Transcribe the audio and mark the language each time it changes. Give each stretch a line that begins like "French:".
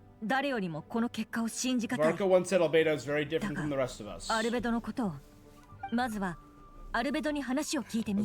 Japanese: 誰よりもこの結果を信じがたい
English: Varka once said Albedo is very different from the rest of us.
Japanese: アルベドのことをまずはアルベドに話を聞いてみ